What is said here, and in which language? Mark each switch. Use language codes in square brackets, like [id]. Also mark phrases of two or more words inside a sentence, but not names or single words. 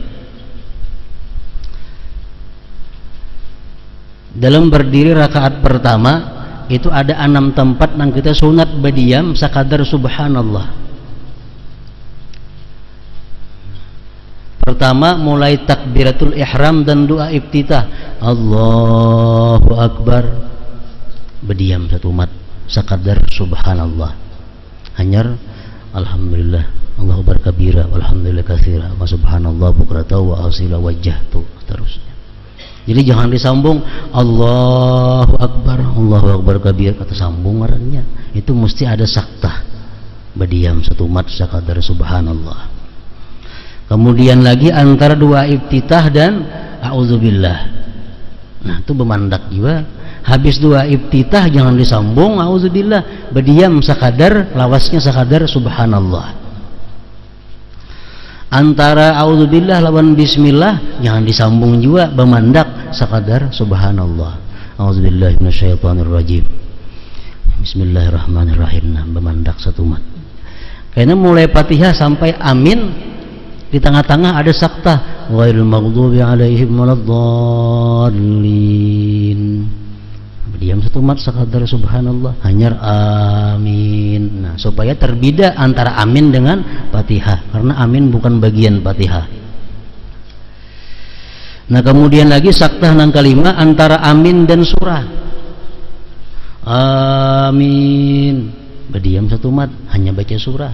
[bjn] Dalam berdiri rakaat pertama itu ada 6 tempat yang kita sunat berdiam sakadar subhanallah. Pertama mulai takbiratul ihram dan doa iftitah, [ar] الله أكبر, [bjn] berdiam satu mat sakadar subhanallah. Hanyar alhamdulillah, [ar] الله أكبر كبيرا والحمد لله كثيرا وسبحان الله بكرة وأصيلا وجهت, terusnya. [bjn] Jadi jangan disambung [ar] الله أكبر كبير, [bjn] kata sambung ngarannya. Itu mesti ada saktah. Berdiam satu mat sakadar subhanallah. Kemudian lagi antara dua iftitah dan a'udzubillah. Nah, itu bemandak juga. Habis dua iftitah jangan disambung a'udzubillah, berdiam sakadar lawasnya sakadar subhanallah. Antara a'udzubillah lawan bismillah jangan disambung juga, bemandak sakadar subhanallah. [ar] أعوذ بالله من الشيطان الرجيم بسم الله الرحمن الرحيم. [bjn] Nah, bemandak satu mat. Karena mulai Fatihah sampai amin di tengah-tengah ada saktah, [ar] غير المغضوب عليهم ولا الضالين. [bjn] Diam satu mat sakadar subhanallah, hanyar amin. Nah, supaya terbeda antara amin dengan Fatihah, karena amin bukan bagian Fatihah. Nah, kemudian lagi saktah nang kelima antara amin dan surah. Amin, berdiam satu mat, hanya baca surah.